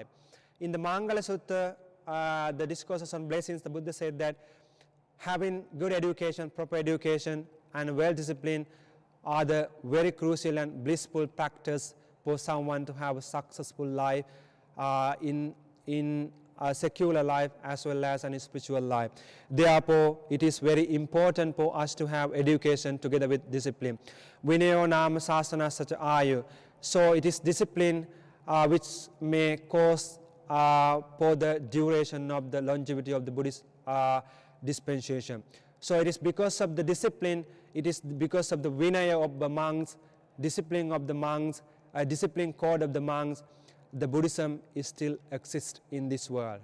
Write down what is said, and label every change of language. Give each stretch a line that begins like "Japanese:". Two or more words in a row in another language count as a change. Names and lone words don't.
English: In the Mangala Sutta, the discourses on blessings, the Buddha said that having good education, proper education, and well discipline are the very crucial and blissful factors for someone to have a successful life in secular life as well as in spiritual life. Therefore, it is very important for us to have education together with discipline.
Pali: Vinayo nama sasana sacha ayu.
English: So it is discipline which may cause for the duration of the longevity of the Buddhist dispensation. So it is because of the discipline, it is because of the vinaya of the monks, discipline of the monks, discipline code of the monks, the Buddhism is still exists in this world.